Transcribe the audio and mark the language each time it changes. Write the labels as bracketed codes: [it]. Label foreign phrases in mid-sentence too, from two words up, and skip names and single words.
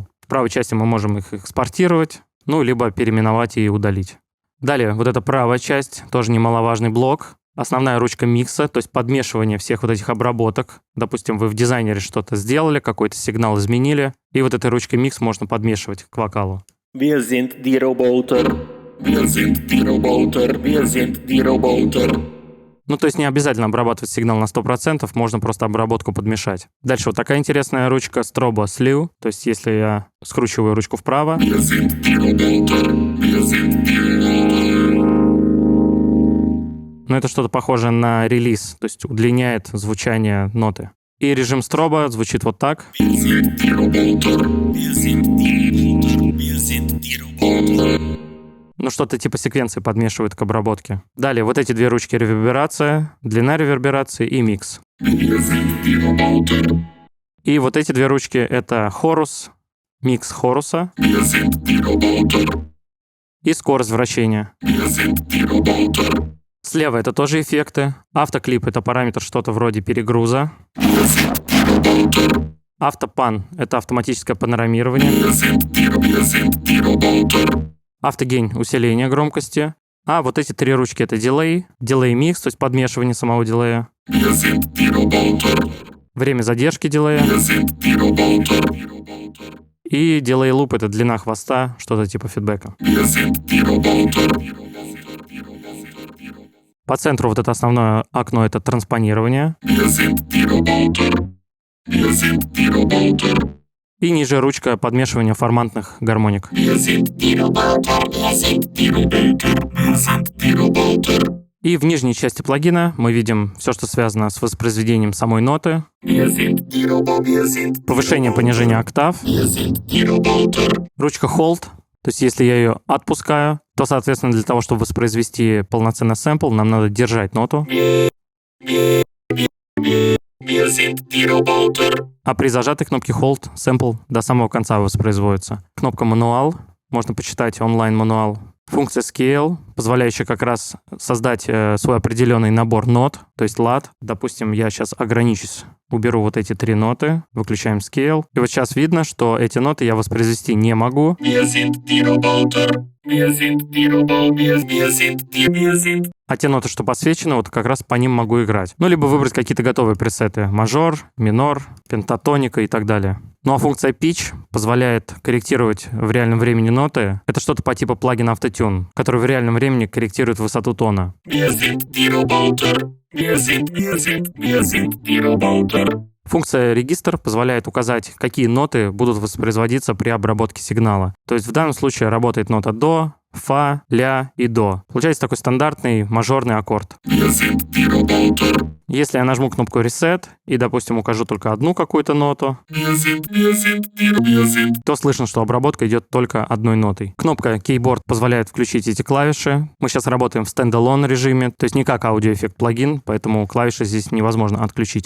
[ru] В правой части мы можем их экспортировать, ну, либо переименовать и удалить. Далее, вот эта правая часть, тоже немаловажный блок. Основная ручка микса, то есть подмешивание всех вот этих обработок. Допустим, вы в дизайнере что-то сделали, какой-то сигнал изменили, и вот этой ручкой микс можно подмешивать к вокалу. [de] Wir sind die Roboter. Wir sind die Roboter. Wir sind die Roboter. [ru] Ну, то есть не обязательно обрабатывать сигнал на 100%, можно просто обработку подмешать. Дальше вот такая интересная ручка Strobo Slew, то есть если я скручиваю ручку вправо, [de] Wir sind die Roboter. Wir sind die Roboter. [ru] ну, это что-то похожее на релиз, то есть удлиняет звучание ноты. И режим строба звучит вот так. [de] Wir sind die Roboter. Wir sind die Roboter. Wir sind die Roboter. [ru] Ну, что-то типа секвенции подмешивают к обработке. Далее вот эти две ручки реверберация, длина реверберации и микс. [de] Wir sind die Roboter. [ru] И вот эти две ручки — это хорус, микс хоруса [de] Wir sind die Roboter. [ru] и скорость вращения. [de] Wir sind die Roboter. [ru] Слева это тоже эффекты. Автоклип — это параметр что-то вроде перегруза. [de] Wir sind die Roboter. [ru] Автопан — это автоматическое панорамирование. [de] Wir sind die Roboter. [ru] Автогейн — усиление громкости. А вот эти три ручки — это дилей, дилей-микс, то есть подмешивание самого дилея. [de] Wir sind die Roboter. [ru] Время задержки дилея. [de] Wir sind die Roboter. [ru] И дилей-луп — это длина хвоста, что-то типа фидбэка. [de] Wir sind die Roboter. [ru] По центру вот это основное окно — это транспонирование. [de] Wir sind die Roboter. Wir sind die Roboter. [ru] И ниже ручка подмешивания формантных гармоник. [de] Wir sind die Roboter. Wir sind die Roboter. Wir sind die Roboter. [ru] И в нижней части плагина мы видим все, что связано с воспроизведением самой ноты, [de] Wir sind die Roboter. Wir sind [ru] повышение, понижение октав, [de] Wir sind die Roboter. [ru] ручка Hold, то есть если я ее отпускаю, то, соответственно, для того, чтобы воспроизвести полноценный сэмпл, нам надо держать ноту. [de] Wir sind die Roboter. [ru] А при зажатой кнопке Hold сэмпл до самого конца воспроизводится. Кнопка Мануал, можно почитать онлайн-мануал. Функция Scale, позволяющая как раз создать свой определенный набор нот, то есть лад. Допустим, я сейчас ограничусь, уберу вот эти три ноты, выключаем Scale. И вот сейчас видно, что эти ноты я воспроизвести не могу. [de] Wir sind die Roboter. Wir sind die Roboter. Wir sind. [ru] А те ноты, что подсвечены, вот как раз по ним могу играть. Ну, либо выбрать какие-то готовые пресеты. Мажор, минор, пентатоника и так далее. Ну, а функция Pitch позволяет корректировать в реальном времени ноты. Это что-то по типу плагина Autotune, который в реальном времени корректирует высоту тона. [de] Wir sind die Roboter. Wir sind die Roboter. [ru] Функция регистр позволяет указать, какие ноты будут воспроизводиться при обработке сигнала. То есть в данном случае работает нота до, фа, ля и до. Получается такой стандартный мажорный аккорд. [de] Wir sind die Roboter. [ru] Если я нажму кнопку Reset и, допустим, укажу только одну какую-то ноту, [de] Wir sind [ru] то слышно, что обработка идет только одной нотой. Кнопка Keyboard позволяет включить эти клавиши. Мы сейчас работаем в стендалон режиме, то есть не как аудиоэффект плагин, поэтому клавиши здесь невозможно отключить.